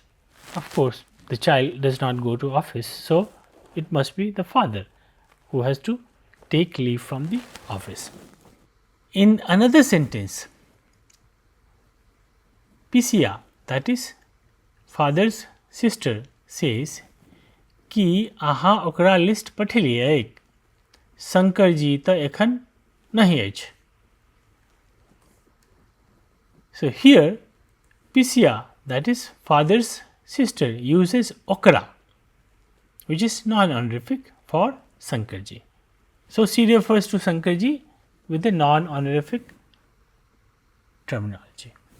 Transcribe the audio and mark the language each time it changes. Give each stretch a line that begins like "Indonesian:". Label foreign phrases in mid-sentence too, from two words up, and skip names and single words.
English: Of course the child does not go to office, so it must be the father who has to take leave from the office. In another sentence, Pisia, that is father's sister, says
Maithili: कि अहाँ ओकरा लिस्ट पठेलियैक. शंकर जी तो एखन नहीं अछि.
English: So here Pisya, that is father's sister, uses okra, which is non-honorific for Sankarji. So she refers to Sankarji with a non-honorific terminology.